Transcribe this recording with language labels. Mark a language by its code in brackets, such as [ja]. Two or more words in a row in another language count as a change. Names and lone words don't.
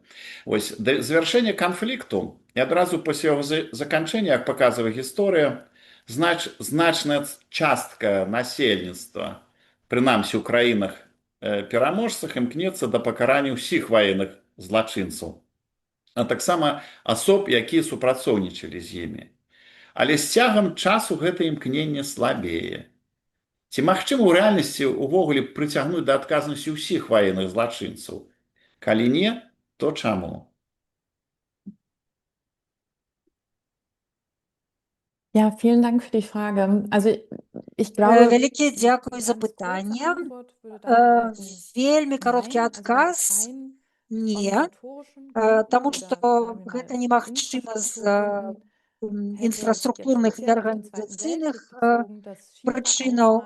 [be] Вось, да завяршэння канфлікту, і адразу пасля яго заканчэння, як паказвае гісторыя, значная частка насельніцтва, прынамсі ў краінах пераможцах, імкнецца да пакарання ўсіх ваенных злачынцаў, а таксама асоб, якія супрацоўнічалі з імі. Але з цягам часу гэта імкненне слабее. Ці магчыма ў рэальнасці увогуле прыцягнуць да адказнасці ўсіх ваенных злачынцаў? Калі не, то чаму? [de] Ja, vielen Dank für die Frage. Also ich glaube, [be] Вялікі дзякуй за пытанне. Вельмі кароткі адказ не, таму што гэта немагчыма з інфраструктурных і арганізацыйных прычынаў.